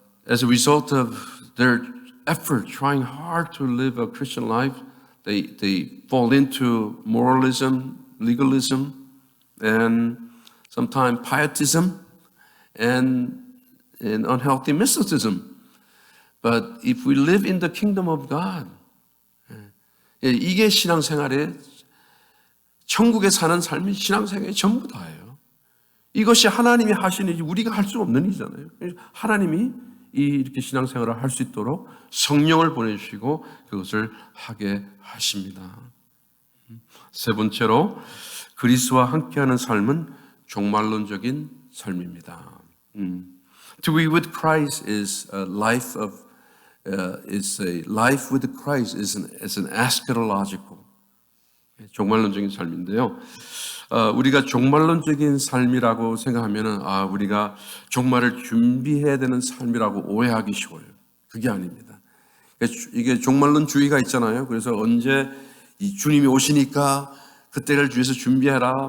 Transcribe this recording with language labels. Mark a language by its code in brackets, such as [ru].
[en] As a result of their effort, trying hard to live a Christian life, they fall into moralism, legalism, and sometimes pietism and unhealthy mysticism. But if we live in the kingdom of God, [ko] 이게 신앙생활의 천국에 사는 삶이 신앙생활의 전부 다예요. 이것이 하나님이 하시는 일이 우리가 할 수 없는 일이잖아요. 하나님이 이렇게 신앙생활을 할 수 있도록 성령을 보내주시고 그것을 하게 하십니다. 세 번째로 그리스도와 함께하는 삶은 종말론적인 삶입니다. [en] To be with Christ is a life of life with Christ is an eschatological [ko] 종말론적인 삶인데요. 우리가 종말론적인 삶이라고 생각하면은 우리가 종말을 준비해야 되는 삶이라고 오해하기 쉬워요. 그게 아닙니다. 이게 종말론주의가 있잖아요. 그래서 언제 이 주님이 오시니까 그때를 위해서 준비해라.